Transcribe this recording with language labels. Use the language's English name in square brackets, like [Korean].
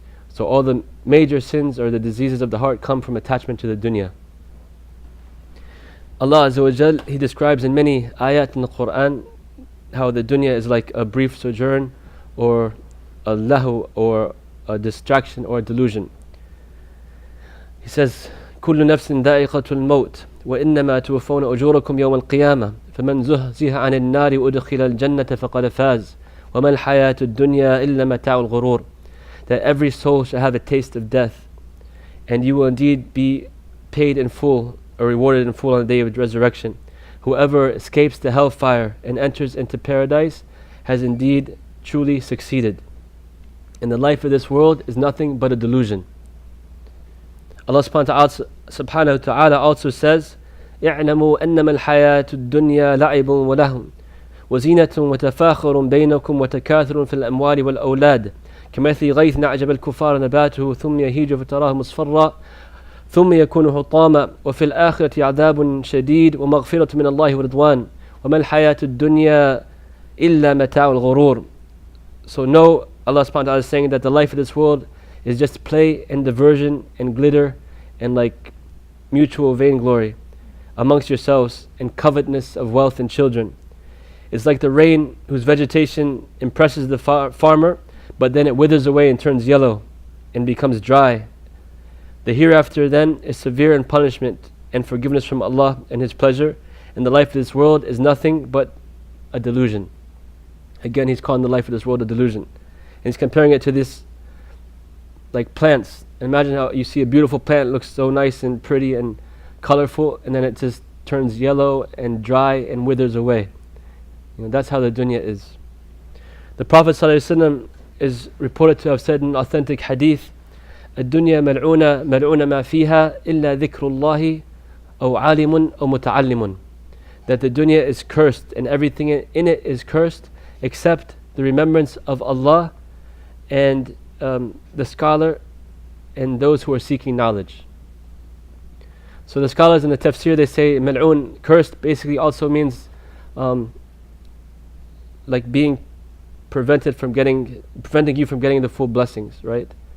[English] So all the major sins or the diseases of the heart come from attachment to the dunya. Allah Azza wa Jal, He describes in many ayat in the Quran how the dunya is like a brief sojourn or a lahu or a distraction or a delusion. He says, [Arabic] كل نفس ذائقة الموت وإنما توفون أجوركم يوم القيامة فمن زهزه عن النار وأدخل الجنة فقد فاز وما الحياة الدنيا إلا متاع الغرور. [English] That every soul shall have a taste of death, and you will indeed be paid in full or rewarded in full on the day of resurrection. Whoever escapes the hellfire and enters into paradise has indeed truly succeeded. And the life of this world is nothing but a delusion. Allah subhanahu wa ta'ala also says, [Arabic] اعلموا أنما الحياة الدنيا لعب ولهو وزينة وتفاخر بينكم وتكاثر في الأموال والأولاد كمثل غيث أعجب الكفار نباته ثم يهيج فتراه مصفرا ثم يكون حطاما وفي الآخرة عذاب شديد ومغفرة من الله ورضوان وما الحياة الدنيا إلا متاع الغرور. [English] So know, Allah subhanahu wa ta'ala is saying that the life of this world is just play and diversion and glitter and like mutual vainglory amongst yourselves and covetousness of wealth and children. It's like the rain whose vegetation impresses the farmer, but then it withers away and turns yellow and becomes dry. The hereafter then is severe in punishment and forgiveness from Allah and His pleasure, and the life of this world is nothing but a delusion. Again, He's calling the life of this world a delusion. And He's comparing it to this, like plants. Imagine how you see a beautiful plant, looks so nice and pretty and colorful, and then it just turns yellow and dry and withers away. That's how the dunya is. The Prophet ﷺ is reported to have said in authentic hadith, [Arabic] الدنيا ملعونة ما فيها إلا ذكر الله أو عالم أو متعلم. [English] that the dunya is cursed and everything in it is cursed except the remembrance of Allah and the scholar and those who are seeking knowledge. So the scholars in the tafsir, they say mal'oon, cursed, basically also means like being preventing you from getting the full blessings, right?